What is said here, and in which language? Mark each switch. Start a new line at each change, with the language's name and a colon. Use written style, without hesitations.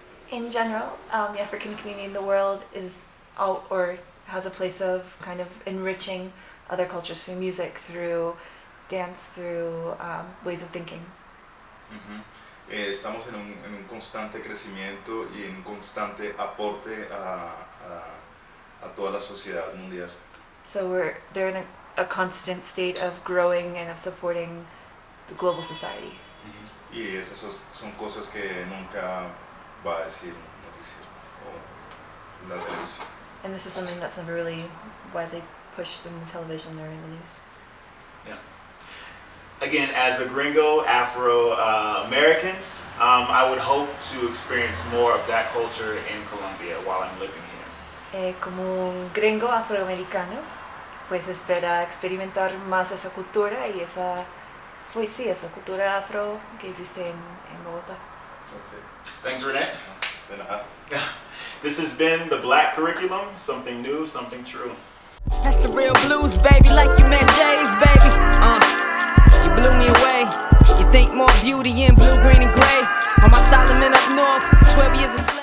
English: In general, the African community in the world is or has a place of kind of enriching other cultures through music, through dance, through ways of thinking.
Spanish: estamos en un constante crecimiento y en un constante aporte a toda la sociedad mundial.
English: So they're in a constant state of growing and of supporting the global society.
Spanish: Y esas son cosas que nunca va a decir un noticiero o la televisión.
English: And this is something that's never really widely pushed in the television or in the news. Yeah. Again, as a gringo, Afro-American, I would hope to experience more of that culture in Colombia while I'm living here.
Spanish: Como un gringo afroamericano, pues espera experimentar más esa cultura y esa cultura afro que existe en Bogotá.
English: Okay. Thanks, Renee.
Spanish: De nada.
English: This has been the Black Curriculum, something new, something true. That's the real blues, baby, like you met Jay's, baby. You blew me away. You think more beauty in blue, green, and gray. On my Solomon up north, 12 years of